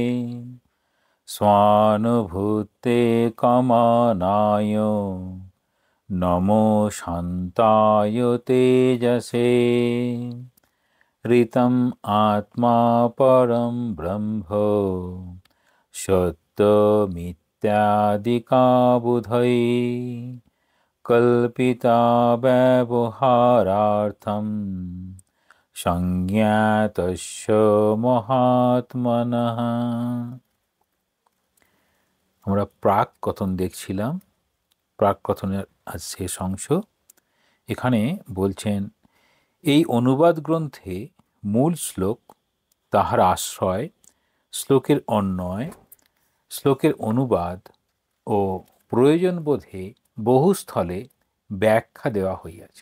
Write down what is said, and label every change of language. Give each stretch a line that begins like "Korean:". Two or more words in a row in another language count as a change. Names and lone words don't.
Sanskrit: स्वानुभूते कमनाय नमो शान्ताय तेजसे ऋतम् आत्मा परं ब्रह्म सत्यमित्यादिका बुधै कल्पिता व्यवहारार्थं संज्ञातस्य মহাত্মনঃ।
Bangla: আমরা প্রাক কথন দেখছিলাম, প্রাক কথনের আজ শেষ অংশ। এখানে বলছেন এই অনুবাদ গ্রন্থে মূল শ্লোক, তাহার আশ্রয়, শ্লোকের অন্বয়, শ্লোকের অনুবাদ ও প্রয়োজন বোধে বহু স্থলে ব্যাখ্যা দেওয়া হইয়াছে।